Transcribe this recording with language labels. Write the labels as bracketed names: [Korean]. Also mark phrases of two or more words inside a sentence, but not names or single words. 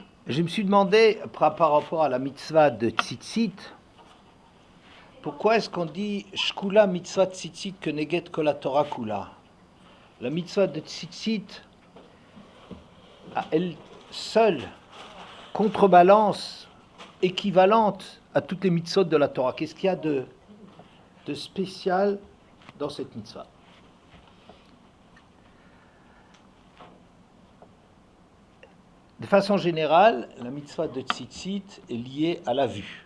[French] Je me suis demandé, par rapport à la mitzvah de tzitzit, pourquoi est-ce qu'on dit [Hebrew] שקולה מצות ציצית כנגד כל התורה כולה? [French] La mitzvah de tzitzit, à elle seule, contrebalance, équivalente à toutes les mitzvot de la Torah. Qu'est-ce qu'il y a de spécial dans cette mitzvah? De façon générale, la mitzvah de tzitzit est liée à la vue.